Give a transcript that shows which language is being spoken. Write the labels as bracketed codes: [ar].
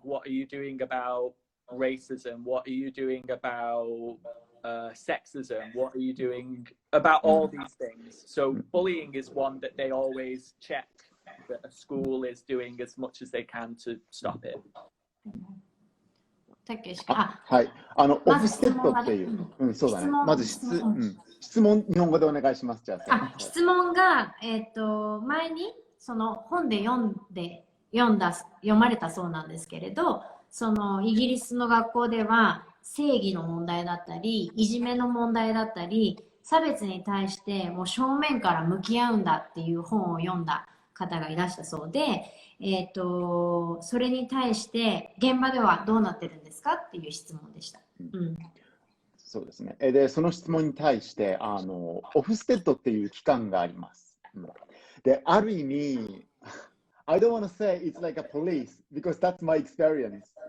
[en] What are you doing about racism? What are you doing about sexism? What are you doing about all these things? So bullying is one that they always check that a school is doing as much as they can to stop it. [ja] たけしはい。オフステッドっていう。そうだね。まず質問、日本語でお願いします。じゃあ。質問が、前にその本で読まれたそうなんですけれど、そのイギリスの学校では正義の問題だったり、いじめの問題だったり、差別に対してもう正面から向き合うんだっていう本を読んだ方がいらしたそうで、それに対して現場ではどうなってるんですかっていう質問でした。そうですね。で、その質問に対して、オフステッドっていう機関があります。で、ある意味、 [en] I don't want to say it's like a police because that's my experience.